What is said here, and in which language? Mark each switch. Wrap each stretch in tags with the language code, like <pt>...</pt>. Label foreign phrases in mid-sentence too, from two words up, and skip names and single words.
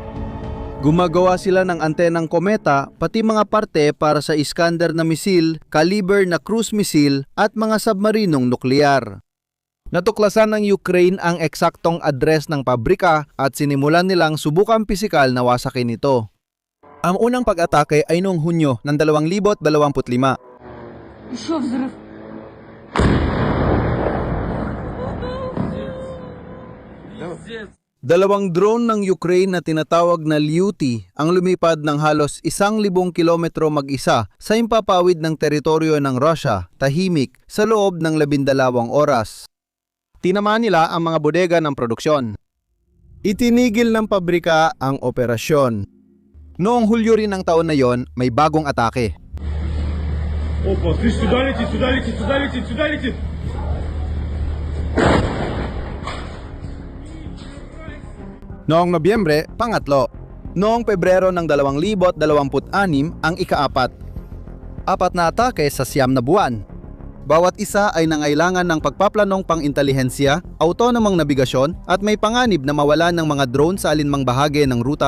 <tl>Gumagawa sila ng antenang kometa, pati mga parte para sa Iskander na misil, caliber na cruise misil at mga submarinong nuklear. Natuklasan ng Ukraine ang eksaktong address ng pabrika at sinimulan nilang subukang pisikal na wasakin ito. Ang unang pag-atake ay noong Hunyo ng 2025.</tl> <ru>Еще взрыв.</ru> <tl>Dalawang drone ng Ukraine na tinatawag na Lyuty ang lumipad ng halos 1,000 kilometro mag-isa sa impapawid ng teritoryo ng Russia, tahimik, sa loob ng 12 oras. Tinamaan nila ang mga bodega ng produksyon. Itinigil ng pabrika ang operasyon. Noong Hulyo rin ng taon na yon, may bagong atake.</tl> <ru>Опа, ты сюда летит, сюда летит, сюда летит, сюда летит.</ru> <tl>Noong Nobyembre, pangatlo. Noong Pebrero ng 2026, ang ika-4. 4 na atake sa 9 na buwan. Bawat isa ay nangailangan ng pagpaplanong pang-intelihensya, autonomong nabigasyon at may panganib na mawala ng mga drone sa alinmang bahagi ng ruta.</tl>